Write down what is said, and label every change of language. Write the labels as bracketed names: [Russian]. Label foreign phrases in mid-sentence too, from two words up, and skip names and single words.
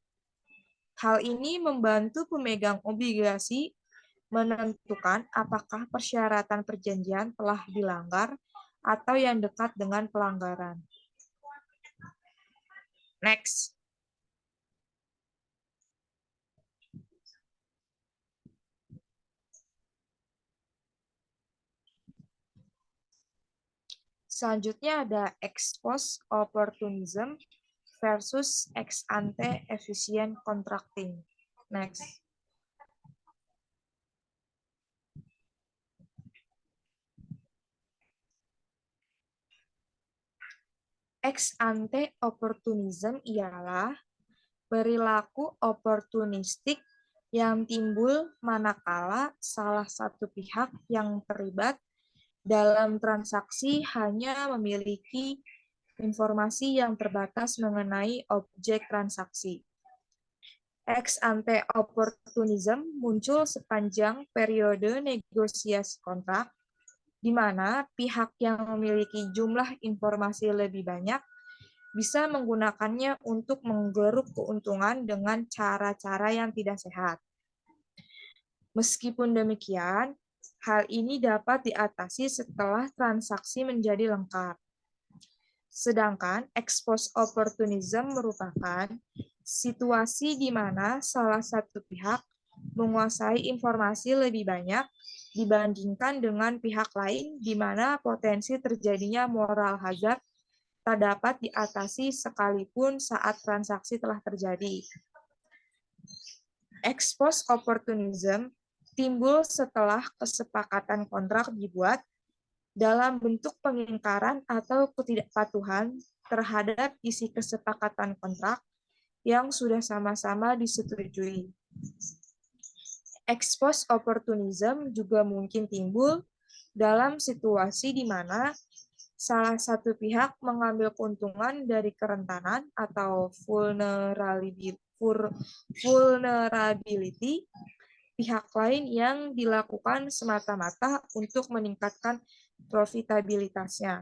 [Indonesian] Hal ini membantu pemegang obligasi menentukan apakah persyaratan perjanjian telah dilanggar atau yang dekat dengan pelanggaran. Next. Selanjutnya ada [English] ex post opportunism versus ex ante efficient contracting. [Indonesian] Next. [English] Ex ante opportunism [Indonesian] ialah perilaku oportunistik yang timbul manakala salah satu pihak yang terlibat dalam transaksi hanya memiliki informasi yang terbatas mengenai objek transaksi. [English] Ex ante opportunism [Indonesian] muncul sepanjang periode negosiasi kontrak, di mana pihak yang memiliki jumlah informasi lebih banyak bisa menggunakannya untuk menggeruk keuntungan dengan cara-cara yang tidak sehat. Meskipun demikian, hal ini dapat diatasi setelah transaksi menjadi lengkap. Sedangkan [English] ex post opportunism [Indonesian] merupakan situasi di mana salah satu pihak menguasai informasi lebih banyak dibandingkan dengan pihak lain di mana potensi terjadinya [English] moral hazard [Indonesian] tak dapat diatasi sekalipun saat transaksi telah terjadi. [English] Ex post opportunism [Indonesian] timbul setelah kesepakatan kontrak dibuat dalam bentuk pengingkaran atau ketidakpatuhan terhadap isi kesepakatan kontrak yang sudah sama-sama disetujui. [English] Ex post opportunism [Indonesian] juga mungkin timbul dalam situasi di mana salah satu pihak mengambil keuntungan dari kerentanan atau vulnerability pihak lain yang dilakukan semata-mata untuk meningkatkan profitabilitasnya.